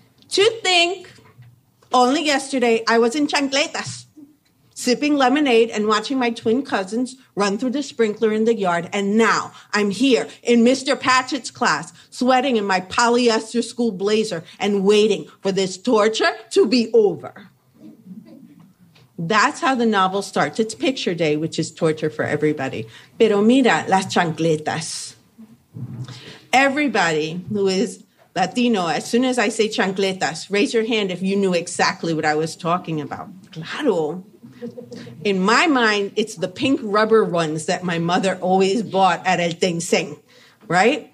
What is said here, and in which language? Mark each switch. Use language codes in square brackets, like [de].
[en] To think, only yesterday I was in chancletas, sipping lemonade and watching my twin cousins run through the sprinkler in the yard. And now I'm here in Mr. Patchett's class, sweating in my polyester school blazer and waiting for this torture to be over. That's how the novel starts. It's picture day, which is torture for everybody. [es] Pero mira las chancletas. [en] Everybody who is Latino, as soon as I say chancletas, raise your hand if you knew exactly what I was talking about. [es] Claro. [en] In my mind, it's the pink rubber ones that my mother always bought at El Tengseng, right?